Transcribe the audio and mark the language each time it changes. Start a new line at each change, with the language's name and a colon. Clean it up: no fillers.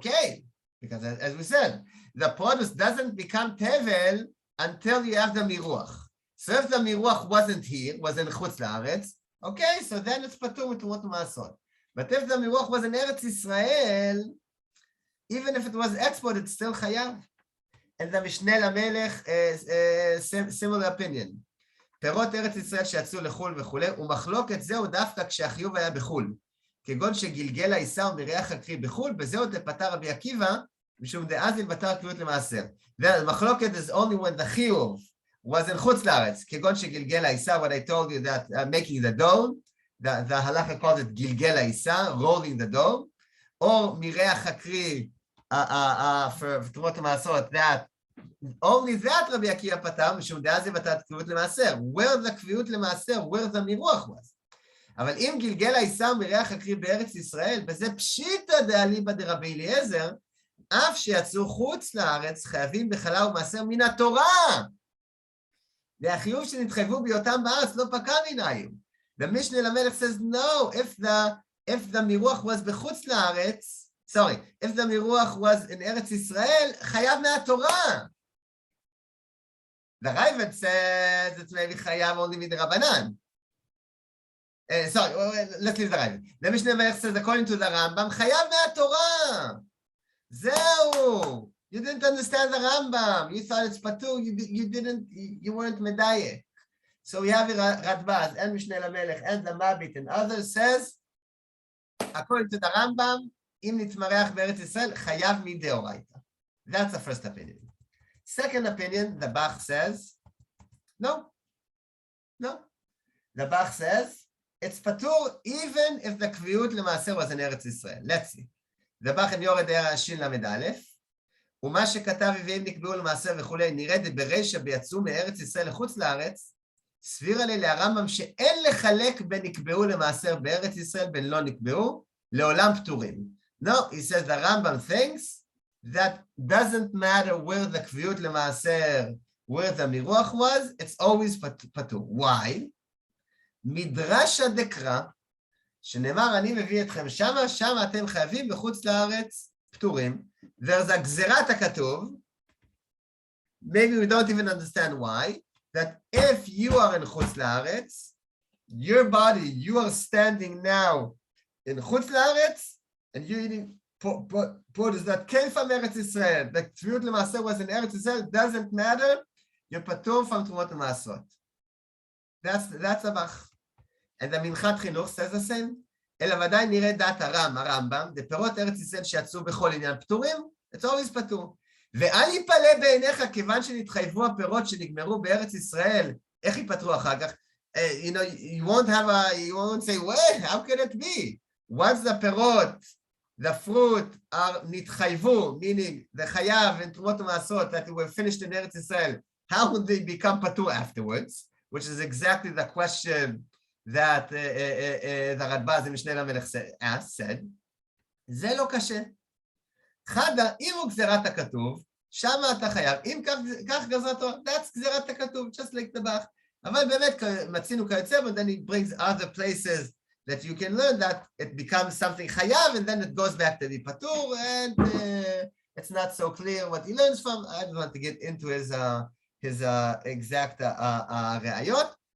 English: Okay, because as we said, the produce doesn't become tevel until you have the miruach. So if the miruach wasn't here, was in chutz la'aretz, okay, so then it's patur with Terumot and Ma'aserot. But if the miruach was in Eretz Israel, even if it was exported, it's still chayav. And the Mishneh Lamelech, similar opinion.
Hebrew: פירות ארץ ישראל שיצאו לחול וכולי, ומחלוקת זהו דווקא כשהחיוב היה בחול. כגון שגלגל העיסה ומריח הקריא בחול, בזהו תפטר רבי עקיבא, משום דאז נתפטר קביעות למעשר.
English: The מחלוקת is only when the חיוב was in חוץ לארץ,
Hebrew: כגון שגלגל העיסה,
English: what I told you that making the dough, the halacha calls it גלגל העיסה, rolling the dough,
Hebrew: או מריח הקריא,
English: for Terumot and Ma'aserot, that only that Rabbi Akiva patar,
Hebrew: משום דאז נתפטר קביעות למעשר,
English: where the קביעות למעשר, where the miruach was.
Hebrew: אבל אם גלגל העיסה ומריח הקריא בארץ ישראל, בזה פשיטא דאליבא דרבי אליעזר, אף שיצאו חוץ לארץ, חייבים בחלה ומעשר מן התורה. והחיוב שנתחייבו בהיותם בארץ לא פקע מנהים.
English: The Mishneh Lamelech says, no, if the miruach was בחוץ לארץ, if the miruach was in Eretz Israel,
Hebrew: חייב מהתורה.
English: The Ravid says it's maybe chayav only mid'rabanan. Let's leave the Ravid. The Mishneh Lamelech says, according to the Rambam, chayav me'atorah. Zeu. You didn't understand the Rambam. You thought it's patur. You weren't medayek. So we have Radbaz and Mishneh Lamelech and the Mabit and others says, according to the Rambam,
Hebrew: im nitmareach be'eretz Yisrael, chayav mideoraita.
English: That's the first opinion. Second opinion, the Bach says, no. The Bach says, it's patur even if the kviut למעשר was in Eretz Yisrael. Let's see.
Hebrew: The Bach in יורד שין למד א', ומה שכתב ואם נקבעו למעשר וכולי, נראה ברישא ביצאו מארץ ישראל לחוץ לארץ, סביר עלי להרמב"ם שאין לחלק בין נקבעו למעשר בארץ ישראל בין לא נקבעו, לעולם פטורים.
English: No, he says the Rambam thinks that doesn't matter where the קביעות למעשר, where the מירוח was, it's always פטור. Why?
Hebrew: מדרשה דקרא, שנאמר, אני מביא אתכם שמה, שמה אתם חייבים בחוץ לארץ פטורים.
English: There's a גזירת הכתוב, maybe we don't even understand why, that if you are in חוץ לארץ, your body, you are standing now in חוץ לארץ, and you're eating produce that came from Eretz Israel, the קביעות למעשר was in Eretz Israel, doesn't matter, you're פטור from Terumot and Ma'aserot. That's a bach. And the מנחת חינוך says the same.
Hebrew: אלא ודאי נראה דעת הרמב"ם, דפירות ארץ ישראל שיצאו בכל עניין פטורים,
English: it's always
Hebrew: פטור. ואל יפלא בעיניך, כיוון שנתחייבו הפירות שנגמרו בארץ ישראל, איך ייפטרו אחר כך?
English: You know, you won't say, well, how can it be? Once the פירות, the fruit are נתחייבו, meaning the חייב and תרומות ומעשרות that were finished in ארץ ישראל, how would they become פטור afterwards? Which is exactly the question that the Rabbi in Mishneh Lamelech said,
Hebrew: זה לא קשה. חדה, אם הוא גזירת הכתוב, שמה אתה חייב. אם כך גזרתו,
English: that's
Hebrew: גזירת הכתוב,
English: just like the bach.
Hebrew: אבל באמת מצינו כיוצא,
English: but then he brings other places that you can learn that it becomes something חייב, and then it goes back to the פטור, and it's not so clear what he learns from. I don't want to get into his exact ראיות.